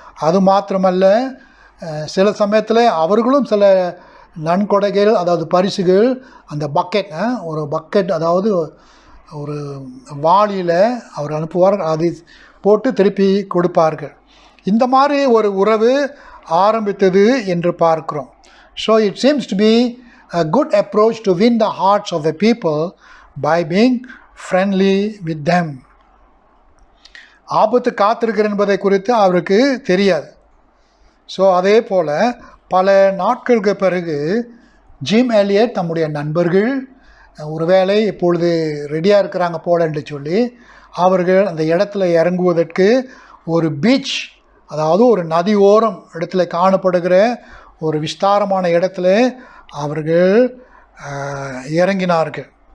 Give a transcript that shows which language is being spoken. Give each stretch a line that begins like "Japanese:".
Tamil: அது மாத்திரமல்ல, சில சமயத்தில் அவர்களும் சில நன்கொடைகள், அதாவது பரிசுகள், அந்த பக்கெட், ஒரு பக்கெட், அதாவது ஒரு வாளியில் அவர் அனுப்புவார்கள், அதை போட்டு திருப்பி கொடுப்பார்கள். இந்த மாதிரி ஒரு உறவு ஆரம்பித்தது என்று பார்க்கிறோம்.
English: So it seems to be a good approach to win the hearts of the people by being friendly with them.
Tamil: ஆபத்து காத்திருக்கிற என்பதை குறித்து அவருக்கு தெரியாது. ஸோ அதே போல் பல நாட்களுக்கு பிறகு ஜிம் எலியட் தம்முடைய நண்பர்கள் ஒருவேளை இப்பொழுது ரெடியாக இருக்கிறாங்க போல என்று சொல்லி அவர்கள் அந்த இடத்துல இறங்குவதற்கு ஒரு பீச், அதாவது ஒரு நதி ஓரம் இடத்துல காணப்படுகிற ஒரு விஸ்தாரமான இடத்துல அவர்கள் இறங்கினார்கள்.